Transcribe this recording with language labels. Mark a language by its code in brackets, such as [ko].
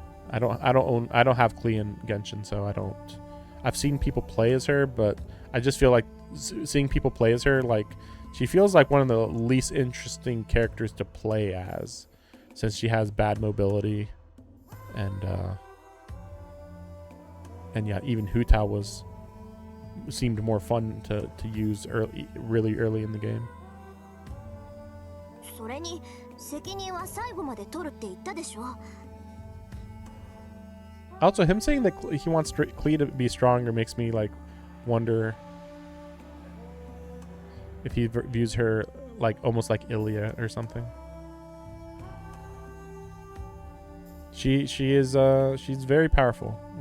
[en] I don't have Clee in Genshin, so I've seen people play as her, but I just feel like seeing people play as her, like she feels like one of the least interesting characters to play as, since she has bad mobility, and yeah, even Hu Tao seemed more fun to use really early in the game. [ja] それに責任は最後まで取るって言ったでしょ。 [en] Also, him saying that he wants Clee to be stronger makes me like wonder if he views her like almost like Ilya or something. She's very powerful.